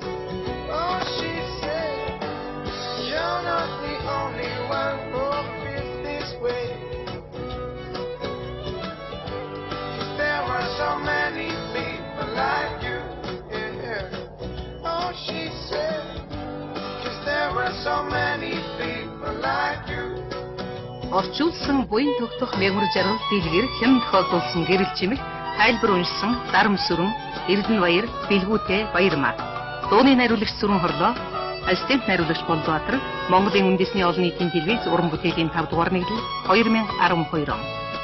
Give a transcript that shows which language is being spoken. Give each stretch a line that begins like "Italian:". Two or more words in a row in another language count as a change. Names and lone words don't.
English: Oh, she said, you're not the only one who feels this way. 'Cause there are so many people like you. Yeah. Oh, she said, 'cause there are so many people like you.
Mongolian: Орчуулсан буян тогтох мягмар жаргал дэлгэр хэн тохиолдуулсан гэрэл чимэг тайлбар уншсан дарам сүрэн Эрдэнэ баяр бэлгүүтэй баярмаа. Дууны найруулагч Сүрэн Хорлоо, ассистент найруулагч Болбаатар, Монголын үндэсний олон нийтийн телевиз уран бүтээлийн 5 дугаар нэглэл 2012 он.